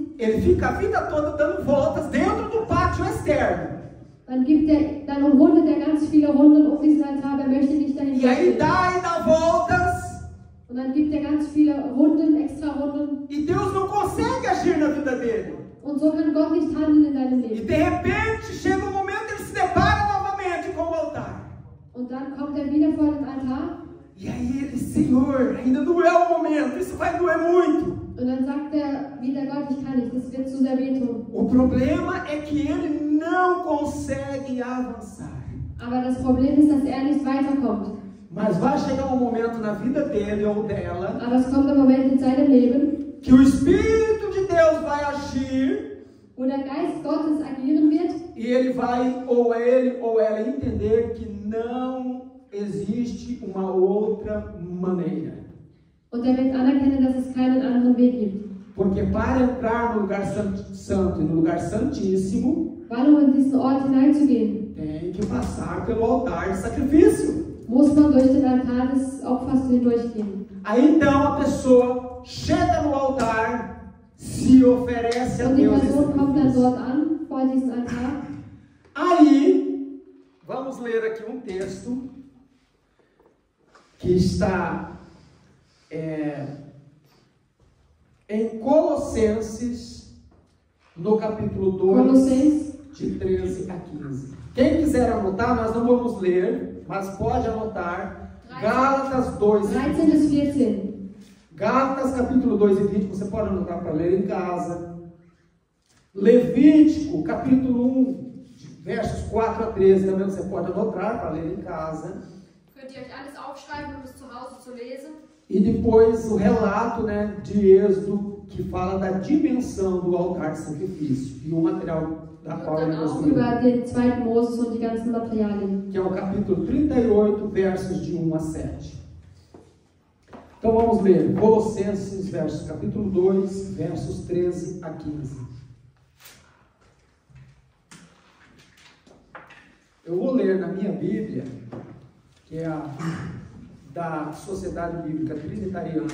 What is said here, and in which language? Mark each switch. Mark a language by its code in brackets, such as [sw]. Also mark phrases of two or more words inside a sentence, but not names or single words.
[pt] ele fica a vida toda dando voltas dentro do pátio externo. [de] dann rundet er ganz viele Runden um diesen Altar, er möchte nicht dahin [pt] E aí [de] gehen. [pt] dá voltas, [de] Und dann gibt er ganz viele Runden, extra Runden. [pt] e Deus não consegue agir na vida dele. [de] Und so kann Gott nicht handeln in deinem [pt] E [de] Leben. [pt] de repente chega um momento ele se depara novamente com o altar. [de] Und dann kommt er wieder vor den Altar. [pt] E aí ele, Senhor, ainda não é o momento, isso vai doer muito. [de] Und dann sagt er wieder, Gott, ich kann nicht, das wird zu sehr wehtun. [pt] O problema é que ele não consegue avançar. [de] Aber das Problem ist, dass er nicht weiterkommt. [pt] Mas vai chegar um momento na vida dele ou dela [de] Aber es kommt ein Moment in seinem Leben, [pt] que o Espírito de Deus vai agir [de] wo der Geist Gottes agieren wird. [pt] e ele vai, ou ele ou ela, entender que não existe uma outra maneira. [de] Und er wird anerkennen, dass es keinen anderen Weg gibt. [pt] Porque para entrar no lugar santo e no lugar santíssimo, [de] Weil um in diesen Ort hineinzugehen, [pt] tem que passar pelo altar de sacrifício. [de] muss man durch den Altar des Opfers hindurchgehen. [pt] Aí então a pessoa chega no altar, se oferece a [de] Und die [pt] Deus. [de] Person kommt dann dort an, vor diesen Altar. [pt] Aí, vamos ler aqui um texto que está em Colossenses, no capítulo 2, Colossenses. de 13 a 15. Quem quiser anotar, nós não vamos ler, mas pode anotar. Gálatas 2 e 13 20. [de] bis 14. [pt] Gálatas capítulo 2 e 20, você pode anotar para ler em casa. Levítico capítulo 1, versos 4 a 13, também você pode anotar para ler em casa. [de] Könnt ihr euch alles aufschreiben, um es zu Hause zu lesen? [pt] E depois o relato, de Êxodo, que fala da dimensão do altar de sacrifício. E o material da [de] Und [pt] qual [de] dann [pt] nós [de] auch [pt] lemos, [de] über den 2. Moses und die ganzen Materialien. [pt] que é o capítulo 38, versos de 1 a 7. Então vamos ler Colossenses, capítulo 2, versos 13 a 15. Eu vou ler na minha Bíblia, que é a da Sociedade Bíblica Trinitariana.